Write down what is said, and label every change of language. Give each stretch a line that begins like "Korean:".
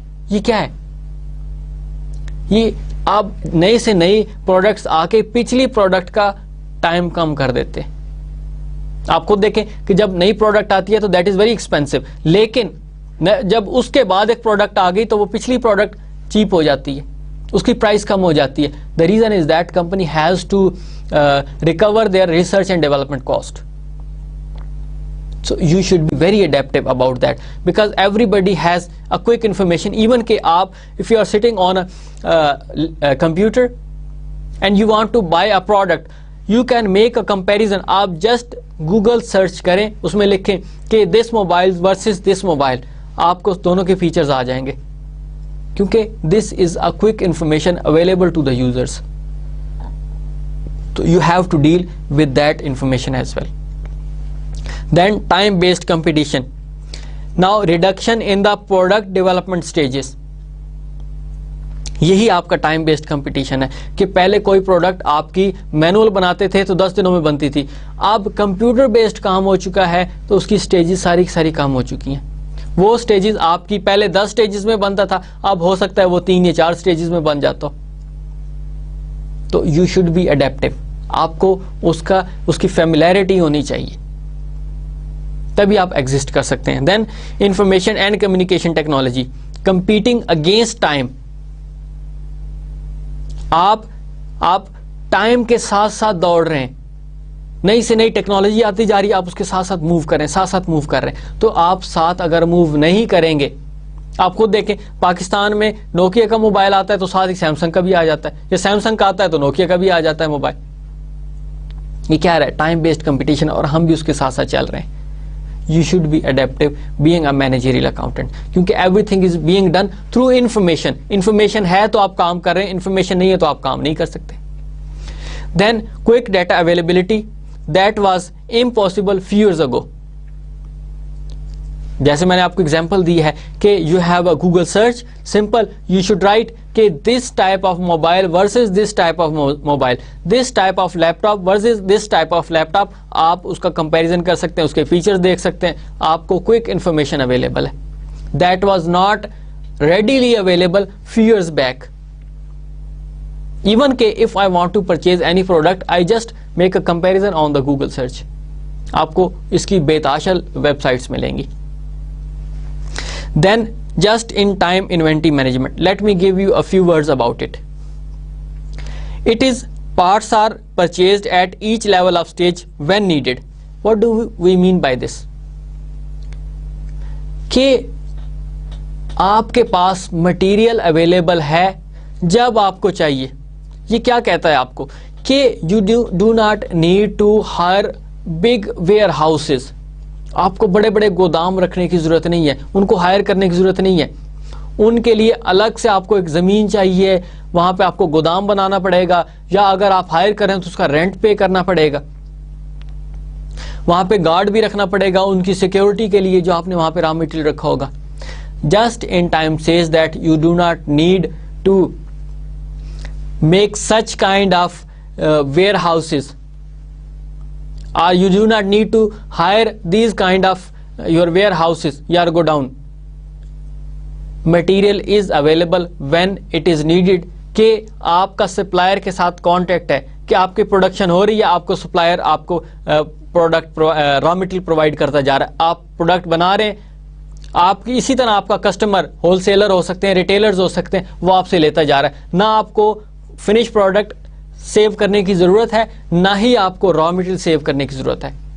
Urdu: یہ کیا ہے, یہ اب نئے سے نئی پروڈکٹس آ کے پچھلی پروڈکٹ کا ٹائم کم کر دیتے. آپ خود دیکھیں کہ جب نئی پروڈکٹ آتی ہے تو
English: that is very expensive,
Urdu: لیکن جب اس کے بعد ایک پروڈکٹ آ گئی تو وہ پچھلی پروڈکٹ چیپ ہو جاتی ہے, اس کی پرائس کم ہو جاتی ہے.
English: The reason is that company has to recover their research and development cost. So you should be very adaptive about that because everybody has a quick information. Even
Urdu: کہ آپ
English: if you are sitting on a computer and you want to buy a product, you can make a comparison. آپ just Google search کریں, اس میں لکھیں کہ this mobile versus this mobile, آپ کو دونوں کے فیچرز آ جائیں گے کیونکہ this is a quick information available to the users. So you have to deal with that information as well. Then time based competition. Now reduction in the product development stages.
Urdu: یہی آپ کا time based competition ہے کہ پہلے کوئی product آپ کی manual بناتے تھے تو 10 دنوں میں بنتی تھی, اب کمپیوٹر بیسڈ کام ہو چکا ہے تو اس کی سٹیجز ساری کام ہو چکی ہیں. وہ سٹیجز آپ کی پہلے 10 سٹیجز میں بنتا تھا, اب ہو سکتا ہے وہ 3 یا 4 سٹیجز میں بن جاتا ہو. تو
English: you should be adaptive,
Urdu: آپ کو اس کی فیملیرٹی ہونی چاہیے, تبھی آپ ایگزسٹ کر سکتے ہیں.
English: Then information and communication technology, competing against time.
Urdu: آپ ٹائم کے ساتھ ساتھ دوڑ رہے ہیں, نئی سے نئی ٹیکنالوجی آتی جا رہی ہے, آپ اس کے ساتھ ساتھ موو کر رہے ہیں. تو آپ ساتھ اگر موو نہیں کریں گے, آپ خود دیکھیں پاکستان میں نوکیا کا موبائل آتا ہے تو ساتھ ہی سیمسنگ کا بھی آ جاتا ہے, یا سیمسنگ کا آتا ہے تو نوکیا کا بھی آ جاتا ہے موبائل. یہ کیا رہا ہے, ٹائم بیسڈ کمپٹیشن, اور ہم بھی اس کے ساتھ ساتھ چل رہے ہیں.
English: You should be adaptive being a managerial accountant, کیونکہ everything is being done through information.
Urdu: Information ہے تو آپ کام کر رہے ہیں, information نہیں ہے تو آپ کام نہیں کر سکتے.
English: Then quick data availability, that was impossible few years ago.
Urdu: جیسے میں نے آپ کو ایگزامپل دی ہے کہ
English: You have a Google search, simple, you should write کہ this type of mobile versus this type of mobile, this type of laptop versus this type of laptop.
Urdu: آپ اس کا کمپیریزن کر سکتے ہیں, اس کے features دیکھ سکتے ہیں, آپ کو کوئک انفارمیشن اویلیبل ہے.
English: That was not readily available few years back. Even کہ if I want to purchase any product, I just make a comparison on the Google search.
Urdu: آپ کو اس کی بے تحاشا ویب سائٹس ملیں گی.
English: Then just in time inventory management, let me give you a few words about it. It is parts are purchased at each level of stage when needed. What do we mean by this?
Urdu: کہ آپ کے پاس material available ہے جب آپ کو چاہیے. یہ کیا کہتا ہے آپ کو کہ
English: you do not need to hire big warehouses.
Urdu: آپ کو بڑے بڑے گودام رکھنے کی ضرورت نہیں ہے, ان کو ہائر کرنے کی ضرورت نہیں ہے. ان کے لیے الگ سے آپ کو ایک زمین چاہیے, وہاں پہ آپ کو گودام بنانا پڑے گا, یا اگر آپ ہائر کریں تو اس کا رینٹ پے کرنا پڑے گا. وہاں پہ گارڈ بھی رکھنا پڑے گا ان کی سیکیورٹی کے لیے جو آپ نے وہاں پہ را مٹیریل رکھا ہوگا.
English: Just in time says that you do not need to make such kind of warehouses, or you do not need to hire these kind of your warehouses or go down. Material is available when it is needed.
Urdu: کہ آپ کا supplier کے ساتھ contact ہے کہ آپ کی production ہو رہی ہے, آپ کو سپلائر آپ کو پروڈکٹ را مٹیریل پرووائڈ کرتا جا رہا ہے, آپ پروڈکٹ بنا رہے ہیں, آپ کی اسی طرح آپ کا کسٹمر ہول سیلر ہو سکتے ہیں, ریٹیلرز ہو سکتے ہیں, وہ آپ سے لیتا جا رہا ہے. نہ آپ کو فنش پروڈکٹ سیو کرنے کی ضرورت ہے, نہ ہی آپ کو را مٹیریل سیو کرنے کی ضرورت ہے.